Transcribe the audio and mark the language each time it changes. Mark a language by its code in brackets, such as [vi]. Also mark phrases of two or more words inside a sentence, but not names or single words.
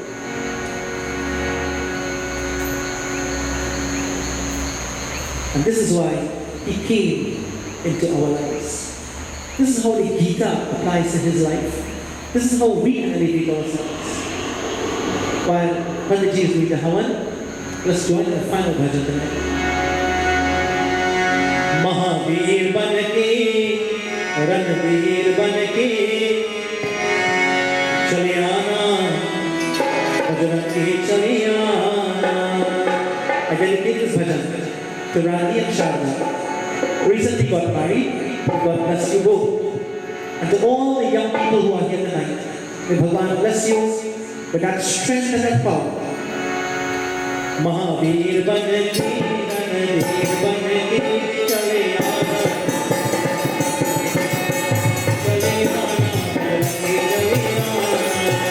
[en] And this is why He came into our lives. This is how the Gita applies in His life. This is how we can elevate ourselves. While Panditji is doing the Havan, let's join in the final bhajan tonight. [hi] महावीर बनके, रणवीर बनके, चले आना, बजरंगी चले आना. [en] I dedicate this bhajan to Rani and Sharda. Recently got married. God bless you both. And to all the young people who are here tonight, may Bhagavan bless you with that strength and that power. [hi] महावीर बनके, रणवीर बनके, चले आना, चले आना, बजरंगी चले आना.